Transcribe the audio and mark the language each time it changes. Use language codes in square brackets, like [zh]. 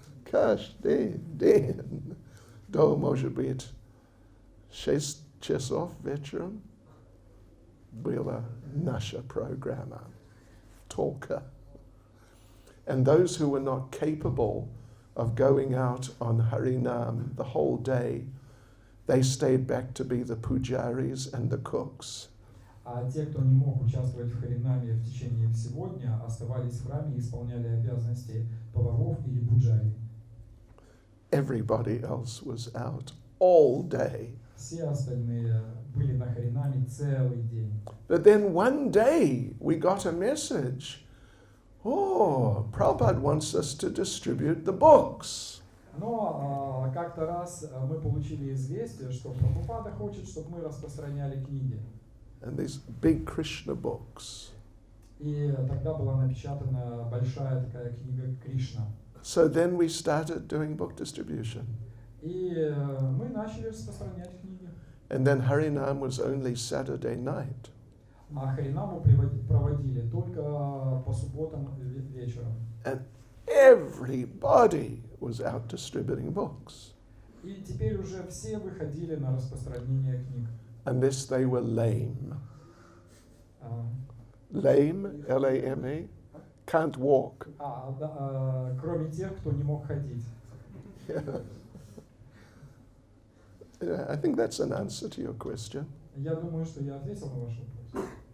[ru] Каждый день. До, может быть, 6 часов вечером была наша программа. Только. [en] And those who were not capable of going out on Harinam the whole day, they stayed back to be the pujaris and the cooks. [ru] А те, кто не мог участвовать в Харинаме в течение всего дня, оставались в храме и исполняли обязанности поваров или пуджари. [en] Everybody else was out all day. [ru] Все остальные были на Харинаме целый день. [en] But then one day we got a message. Oh, Prabhupada wants us to distribute the books. [ru] Но как-то раз мы получили известие, что Прабхупада хочет, чтобы мы распространяли книги. [en] And these big Krishna books. [ru] И тогда была напечатана большая такая книга Кришна. [en] So then we started doing book distribution. [ru] И мы начали распространять книги. [en] And then Harinam was only Saturday night. [ru] А Харинаму проводили только по субботам вечером. [en] And everybody was out distributing books. [ru] И теперь уже все выходили на распространение книг. [en] Unless they were lame. А, Lame, L-A-M-E, can't walk. [ru] Кроме тех, кто не мог ходить. [en] Yeah, I think that's an answer to your question. [ru] Я думаю, что я ответил на ваш вопрос.